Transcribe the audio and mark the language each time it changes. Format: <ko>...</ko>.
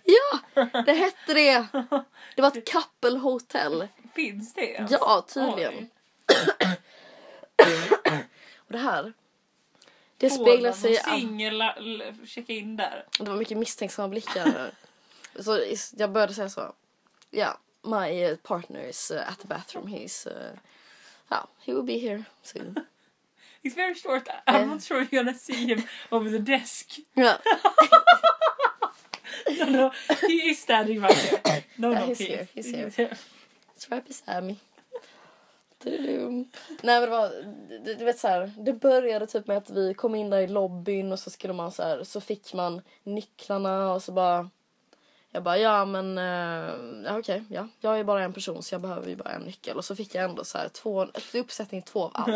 <sv>Ja, det hette det. Det var ett</sv> <en>couple hotel.</en> <sv>Finns det? Ens? Ja, tydligen. Och det här. Det speglar sig i singla checka in där. Det var mycket misstänksamma blickar. Så jag började säga så.</sv> <en>Ja, my partner is at the bathroom. He's he will be here soon. He's very short. I'm not sure you're gonna see him over the desk. Yeah. No, he is standing right here. No, yeah, he's here. Trappy Sammy.</en> <sv>Nej, men det var, du vet såhär, det började typ med att vi kom in där i lobbyn och så skulle man så här, så fick man nycklarna och så bara, jag bara, ja men, ja, okej, ja, jag är bara en person så jag behöver ju bara en nyckel. Och så fick jag ändå så här, två, ett uppsättning två av allt,</sv>